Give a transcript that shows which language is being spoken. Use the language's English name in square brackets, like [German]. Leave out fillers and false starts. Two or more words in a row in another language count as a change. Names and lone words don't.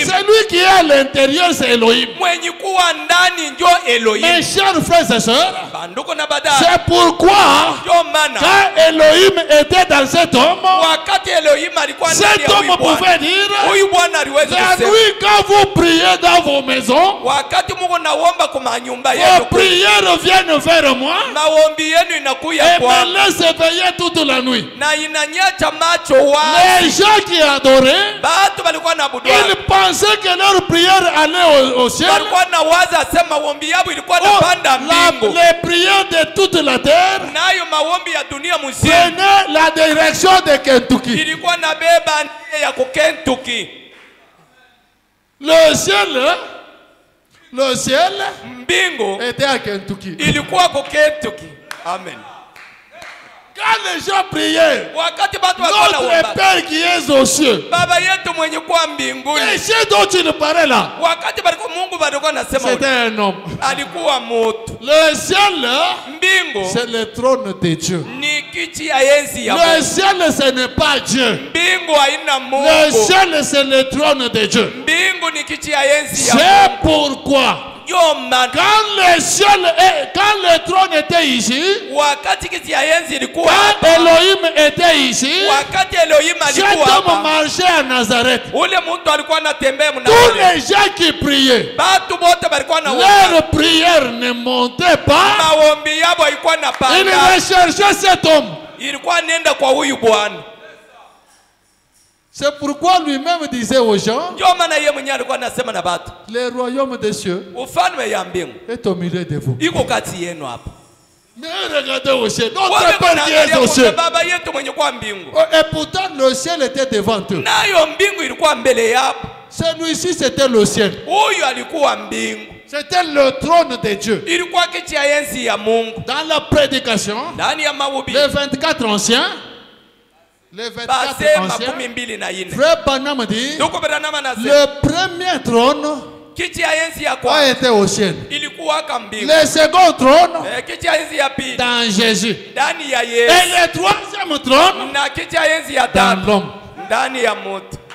[French] celui qui est à l'intérieur, c'est Elohim. [Swahili] Mwenye kuwa ndani njo [French] Mes [Swahili] Elohim. [French] chers frères et sœurs, [Swahili] Banduko na bada, [French] c'est pourquoi [Swahili] njo maana [French] quand Elohim était dans cet homme, [Swahili] wakati Elohim alikuwa ndani [French] cet [Swahili] ya [French] homme [Swahili] huyu Bwana, [French] pouvait dire, [Swahili] huyu Bwana aliweza [French] la [Swahili] kusema [French] nuit quand vous priez dans vos maisons, [Swahili] wakati Mungu naomba kwa nyumba [French] vos [Swahili] yenu, [French] prières viennent vers moi [Swahili] maombi yenu inakuya [French] et [Swahili] kwa [French] me laissent veiller toute la nuit. [Swahili] na inanyacha macho wazi. [French] Les gens qui adoraient, [Swahili] Batu balikuwa naabudu, [French] ils pensaient que leur prière allait au ciel. [Swahili] balikuwa na waza sema maombi yao ilikuwa [French] Oh, [Swahili] napanda mbingu, [French] les prières de toute la terre [Swahili] nayo maombi ya dunia mzima [French] prenaient la direction de Kentucky. [Swahili] ilikuwa nabeba njia ya kukentuki. [French] Le ciel [Swahili] Mbingu [French] était à Kentucky. [Swahili] ilikuwa kukentuki. Amen. [French] Quand les gens priaient, [Swahili] Wakati batu walikuwa [French] notre [Swahili] naomba, [French] Père qui est aux cieux, [Swahili] baba yetu mwenye kuwa mbinguni, [French] et ceux dont il parlait là, [Swahili] wakati balikuwa Mungu balikuwa nasema [French] c'était un homme. [Swahili] alikuwa mutu. [French] Le ciel, [Swahili] Mbingu [French] c'est le trône de Dieu. [Swahili] ni kiti ya enzi ya [French] Le [Swahili] Mungu. [French] ciel, ce n'est pas Dieu. [Swahili] Mbingu haina [French] Le [Swahili] Mungu. [French] ciel, c'est le trône de Dieu. [Swahili] Mbingu ni kiti ya enzi ya [French] C'est [Swahili] Mungu. [French] pourquoi, [Swahili] Ndio maana [French] quand le trône était ici, [Swahili] wakati kiti ya enzi ilikuwa [French] quand [Swahili] hapa, [French] Elohim était ici, [Swahili] wakati Elohim [French] cet [Swahili] alikuwa [French] homme [Swahili] hapa, [French] marchait à Nazareth. [Swahili] ule mtu alikuwa anatembea [French] Tous [Swahili] mnamo, [French] les gens qui priaient, [Swahili] batu bote balikuwa na [French] leur prière ne montait pas. [Swahili] maombi yao ilikuwa [French] Ils [Swahili] napanda, [French] recherchaient cet homme. [Swahili] ilikuwa nenda kwa huyu Bwana. [French] C'est pourquoi lui-même disait aux gens, [Swahili] Ndio maana yeye mwenyewe alikuwa anasema na batu, [French] le royaume des cieux [Swahili] ufalme ya mbingu [French] est au milieu de vous. [Swahili] iko kati yenu hapa. [French] Mais regardez au ciel, notre [Swahili] Wale [French] Père qui est [Swahili] wanaangalia [French] au [Swahili] kwa [French] ciel. [Swahili] baba yetu mwenye kwa mbingu, [French] Et pourtant, le ciel était devant eux. [Swahili] nayo mbingu ilikuwa mbele yapo. [French] Celui-ci, c'était le ciel. [Swahili] Huyu alikuwa mbingu, [French] C'était le trône de Dieu. [Swahili] ilikuwa kiti ya enzi ya Mungu. [French] Dans la prédication, [Swahili] Ndani ya mahubiri [French] les 24 anciens Les 24 base anciens. [Swahili] makumi mbili na ine. [French] Frère Branham dit, [Swahili] Ndugu Branham anasema [French] le premier trône [Swahili] kiti ya enzi ya [French] a [Swahili] kwanza [French] été au ciel. [Swahili] ilikuwa kambingu. [French] Le second trône [Swahili] Kiti ya enzi ya pili [French] dans Jésus. [Swahili] ndani ya [French] Et [Swahili] Yesu. [French] le troisième trône [Swahili] Na kiti ya enzi ya [French] dans [Swahili] tatu [French] l'homme. [Swahili] ndani ya mtu.